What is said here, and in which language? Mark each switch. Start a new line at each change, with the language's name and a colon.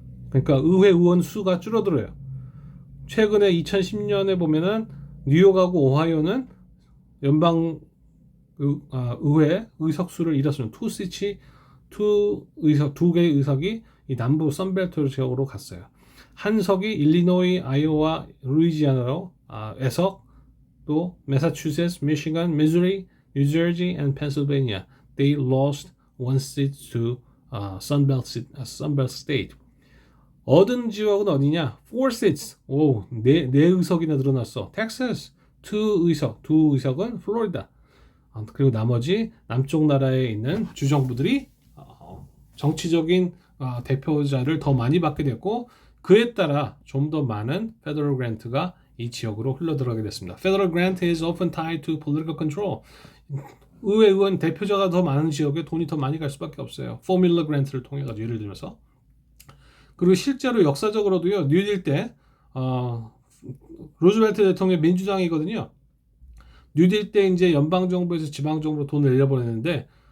Korean: 그러니까 의회 의원 수가 줄어들어요. 최근에 2010년에 보면은 뉴욕하고 오하이오는 연방 의회 의석수를 잃었습니다. 두 개의 의석이 이 남부 선벨트 지역으로 갔어요. 한 석이 일리노이, 아이오와, 루이지아나로 에석, 또 매사추세츠, 미시간, 미주리, 뉴저지,
English: and Pennsylvania. They lost one seat to Sunbelt State.
Korean: 얻은 지역은 어디냐?
English: 4 seats.
Korean: 오, 네 의석이나 늘어났어. Texas, 두 의석은 플로리다. 그리고 나머지 남쪽 나라에 있는 주정부들이 정치적인 대표자를 더 많이 받게 됐고, 그에 따라 좀 더 많은 페더럴 그랜트가 이 지역으로 흘러들어가게 됐습니다.
English: Federal grant is often tied to political control.
Korean: 의회 의원 대표자가 더 많은 지역에 돈이 더 많이 갈 수밖에 없어요. 포뮬러 그랜트를 통해 가지고 예를 들면서. 그리고 실제로 역사적으로도요. 뉴딜 때 루즈벨트 대통령이 민주당이거든요. 뉴딜 때 이제 연방 정부에서 지방 정부로 돈을 내려보냈는데